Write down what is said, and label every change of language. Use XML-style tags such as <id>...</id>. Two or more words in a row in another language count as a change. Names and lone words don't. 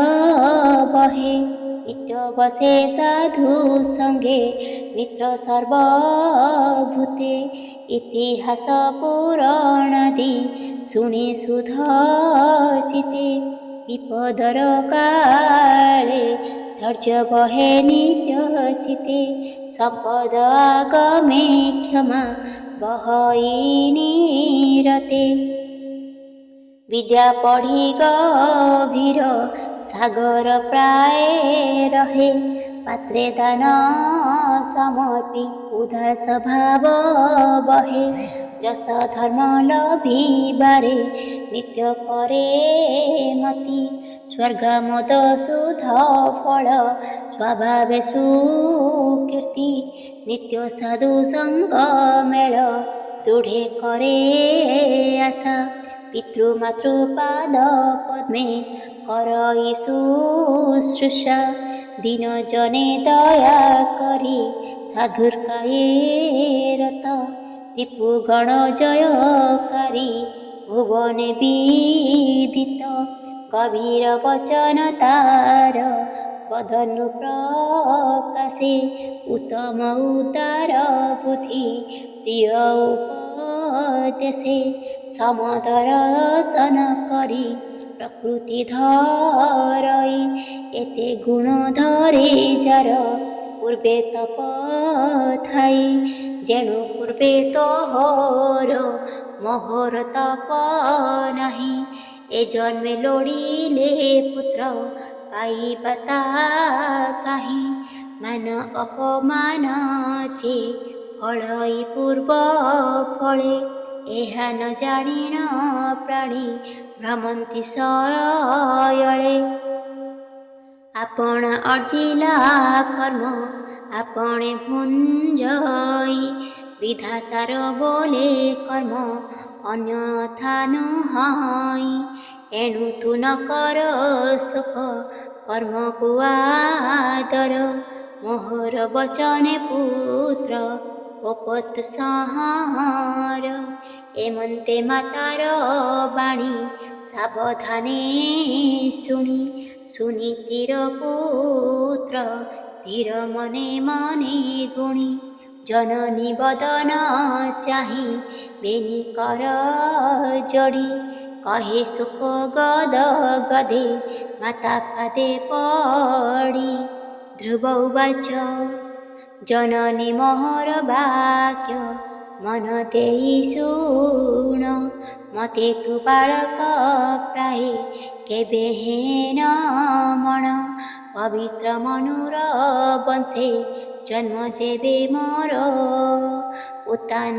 <or>ବହେ ନିତ୍ୟ ବସେ ସାଧୁ ସଙ୍ଗେ ମିତ୍ର ସର୍ବଭୂତେ ଇତିହାସ ପୁରାଣାଦି ଶୁଣେ ସୁଧ ଚିତେ ବିପଦର କାଳେ ଧୈର୍ଯ୍ୟ ବହେ ନିତ୍ୟ ଚିତେ ସମ୍ପଦ ଆଗମେ କ୍ଷମା ବହଇ ନିରତେ ବିଦ୍ୟା ପଢ଼ି ଗଭୀର ସାଗର ପ୍ରାୟ ରହେ ପାତ୍ରେ ଦାନ ସମର୍ପି ଉଦାର ସ୍ୱଭାବ ବହେ ଯଶ ଧର୍ମ ଲଭିବାରେ ନିତ୍ୟ କରେ ମତି ସ୍ୱର୍ଗ ମୋଦ ସୁଧ ଫଳ ସ୍ୱଭାବେ ସୁକୀର୍ତ୍ତି ନିତ୍ୟ ସାଧୁ ସଙ୍ଗ ମେଳ ଦୃଢ଼େ କରେ ଆଶା ପିତୃମାତୃପାଦ ପଦ୍ମେ କରଇ ଶୁଶ୍ରୂଷା ଦୀନ ଜନେ ଦୟା କରି ସାଧୁର୍କାୟେ ରତ ରିପୁଗଣ ଜୟକାରୀ ଭୁବନେ ବିଦିତ ଗଭୀର ବଚନ ତାର ବଦନୁ ପ୍ରକାଶେ ଉତ୍ତମ ଉଦାର ବୁଦ୍ଧି ପ୍ରିୟ ଉପଦେଶେ ସମଦର୍ଶନ କରି ପ୍ରକୃତି ଧରଇ ଏତେ ଗୁଣ ଧରେ ଯାର ପୂର୍ବେ ତପ ଥାଇ ଯେଣୁ ପୂର୍ବେ ତୋହର ମୋହର ତପ ନାହିଁ ଏ ଜନ୍ମେ ଲୋଡ଼ିଲେ ପୁତ୍ର ପାଇବା କାହିଁ ମାନ ଅପମାନ ଯେ ଫଳଇ ପୂର୍ବ ଫଳେ ଏହା ନ ଜାଣିନ ପ୍ରାଣୀ ଭ୍ରମନ୍ତି ସୟଳେ ଆପଣ ଅର୍ଜିଲା କର୍ମ ଆପଣେ ଭୁଞ୍ଜଇ ବିଧାତାର ବୋଲେ କର୍ମ ଅନ୍ୟଥା ନୁହଇ ଏଣୁ ତୁ ନ କର ସୁଖ କର୍ମ କୁ ଆଦର ମୋହର ବଚନେ ପୁତ୍ର ଗୋପତ ସଂହାର ଏମନ୍ତେ ମାତାର ବାଣୀ ସାବଧାନେ ଶୁଣି ତୀର ପୁତ୍ର ଧୀର ମନେ ମନେ ଗୁଣି ଜନନୀ ବଦନ ଚାହିଁ ବେନି କର ଯୋଡ଼ି କହେ ସୁଖ ଗଦ ଗଦେ ମାତା ପାଦେ ପଡ଼ି ଧ୍ରୁବ ଉବାଚ ଜନନୀ ମୋହର ବାକ୍ୟ ମନ ଦେଇ ଶୁଣ ମତେ ତୁ ବାଳକ ପ୍ରାୟ କେବେ ହେନ ମନ ପବିତ୍ର ମନୁର ବଂଶେ ଜନ୍ମ ଯେବେ ମୋର ଉତ୍ତାନ</or>